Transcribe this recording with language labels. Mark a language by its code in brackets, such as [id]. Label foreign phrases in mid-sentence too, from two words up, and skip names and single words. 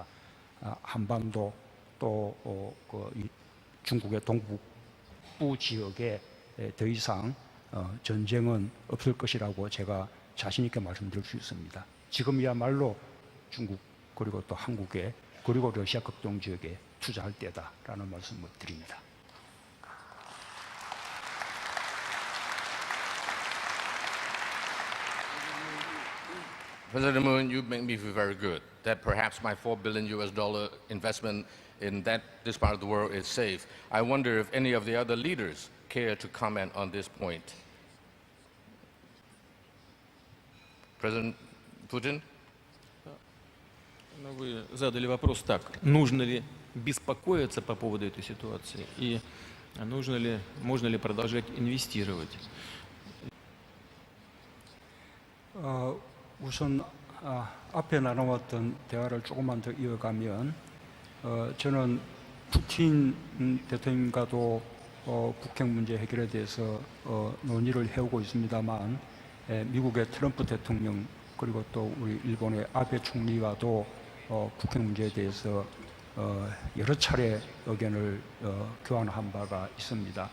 [ko] 한반도 또 중국의 동북부 지역에 더 이상 전쟁은 없을 것이라고 제가 자신 있게 말씀드릴 수 있습니다. 지금이야말로 중국 그리고 또 한국에 그리고 러시아 극동 지역에 투자할 때다라는 말씀을 드립니다. [en] President Moon, you make me feel very good that perhaps my $4 billion investment in this part of the world is safe. I wonder if any of the other leaders care to comment on this point. President Putin? [ru] Вы задали вопрос так. Нужно ли беспокоиться по поводу этой ситуации? И можно ли продолжать инвестировать? [ko] 우선 앞에 나눠왔던 대화를 조금만 더 이어가면 저는 푸틴 대통령과도 북핵 문제 해결에 대해서 논의를 해오고 있습니다만 미국의 트럼프 대통령 그리고 또 우리 일본의 아베 총리와도 북핵 문제에 대해서 여러 차례 의견을 교환한 바가 있습니다.